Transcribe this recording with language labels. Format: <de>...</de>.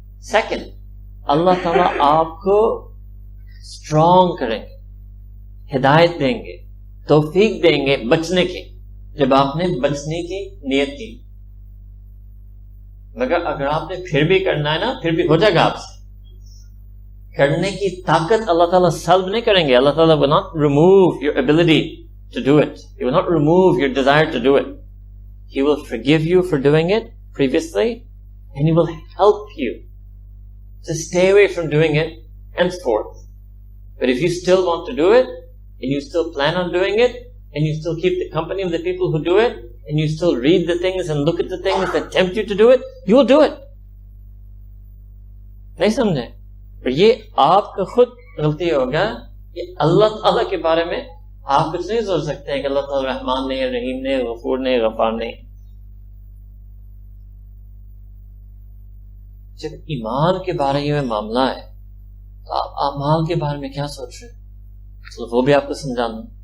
<ur>Second, اللہ تعالیٰ آپ کو اسٹرانگ کریں گے, ہدایت دیں گے, توفیق دیں گے بچنے کی, جب آپ نے بچنے کی نیت کی. مگر اگر آپ نے پھر بھی کرنا ہے نا, پھر بھی ہو جائے گا آپ سے. کرنے کی طاقت اللہ تعالیٰ سلب نہیں کریں گے.</ur> <en>اللہ تعالیٰ will not remove your ability to do it. He will not remove your desire to do it. He will forgive you for doing it previously, and He will help you to stay away from doing it henceforth. But if you still want to do it, and you still plan on doing it, and you still keep the company of the people who do it, and you still read the things and look at the things that tempt you to do it, you will do it.</en> <ur>نہیں سمجھے؟ اور یہ آپ کا خود غلطی ہوگا کہ اللہ تعالیٰ کے بارے میں آپ کچھ نہیں سوچ سکتے ہیں کہ اللہ تعالیٰ رحمان نہیں, رحیم نہیں, غفور نہیں, غفار نہیں. جب ایمان کے بارے میں معاملہ ہے تو آپ اعمال کے بارے میں کیا سوچ رہے ہیں, تو وہ بھی آپ کو سمجھانا.</ur>